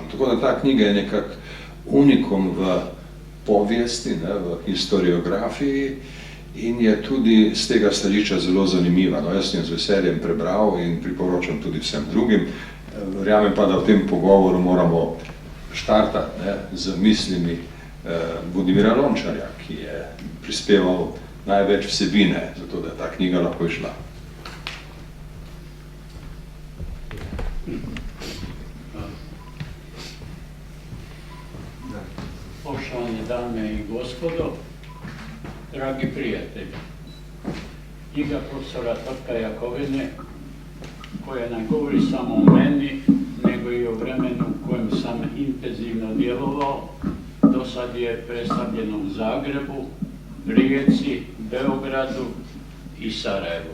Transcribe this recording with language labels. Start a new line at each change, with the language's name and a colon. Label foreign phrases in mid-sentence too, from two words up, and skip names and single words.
Slovenian: Tako da ta knjiga je nekak unikum v povijesti, v historiografiji in je tudi z tega stališča zelo zanimiva. No, jaz sem jo z veseljem prebral in priporočam tudi vsem drugim. Verjamem pa, da v tem pogovoru moramo štartati z mislimi Vodimira Rončarja, ki je prispeval največ vsebine, zato da je ta knjiga lahko išla.
Croatian: Poštovane dame i gospodo, dragi prijatelji, knjiga profesora Trka Jakovine, koja ne govori samo o meni, nego i o vremenu u kojem sam intenzivno djelovao, do sad je predstavljeno u Zagrebu, Rijeci, Beogradu i Sarajevu.